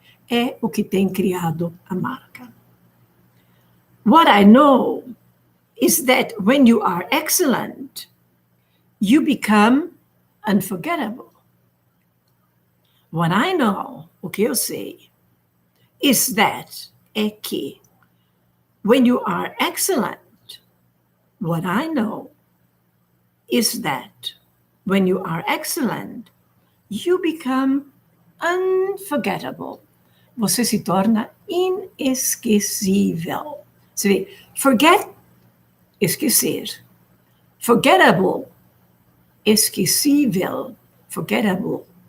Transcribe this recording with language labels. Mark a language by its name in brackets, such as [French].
[Portuguese] É o que tem criado a marca. [English] What I know is that when you are excellent, you become unforgettable. What I know, [Portuguese] o que eu sei, [English] is that, [Portuguese] é que, [English] when you are excellent, what I know is that, when you are excellent, you become unforgettable. [Portuguese] Você se torna inesquecível. Você vê, forget, esquecer. Forgettable, esquecível. Forgettable.